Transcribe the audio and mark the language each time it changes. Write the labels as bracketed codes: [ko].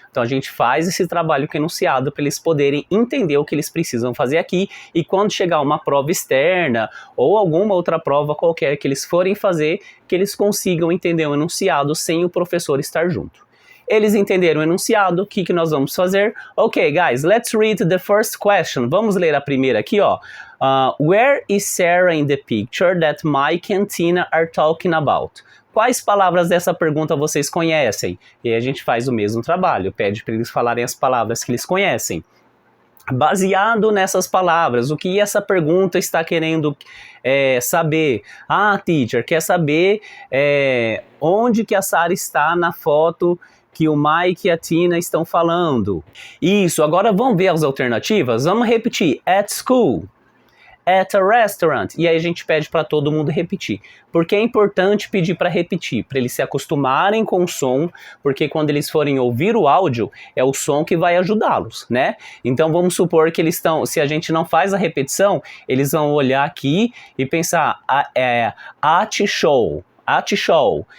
[pt] Então a gente faz esse trabalho com o enunciado para eles poderem entender o que eles precisam fazer aqui, e quando chegar uma prova externa ou alguma outra prova qualquer que eles forem fazer, que eles consigam entender o enunciado sem o professor estar junto. Eles entenderam o enunciado, o que nós vamos fazer? [en] Ok, guys, let's read the first question. [pt] Vamos ler a primeira aqui, ó. [en] Where is Sarah in the picture that Mike and Tina are talking about? [pt] Quais palavras dessa pergunta vocês conhecem? E aí a gente faz o mesmo trabalho, pede para eles falarem as palavras que eles conhecem. Baseado nessas palavras, o que essa pergunta está querendo saber? Ah, teacher, quer saber onde que a Sarah está na foto que o Mike e a Tina estão falando. Isso, agora vamos ver as alternativas? Vamos repetir. [en] At school, at a restaurant. [pt] E aí a gente pede para todo mundo repetir. Porque é importante pedir para repetir, para eles se acostumarem com o som, porque quando eles forem ouvir o áudio, é o som que vai ajudá-los, né? Então vamos supor que eles estão, se a gente não faz a repetição, eles vão olhar aqui e pensar, [en] at show, at show.